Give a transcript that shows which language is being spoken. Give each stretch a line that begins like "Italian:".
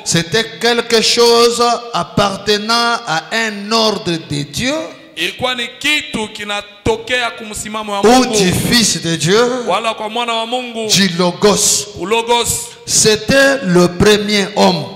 French: C'était quelque chose appartenant à un ordre de Dieu
Swahili: Ilikuwa ni kitu kinatokea kumsimamo wa
French: ou
Swahili: Mungu.
French: du Fils de Dieu,
Swahili: Wala kwa mwana wa Mungu.
French: du Logos.
Swahili: Ulogos.
French: C'était le premier homme.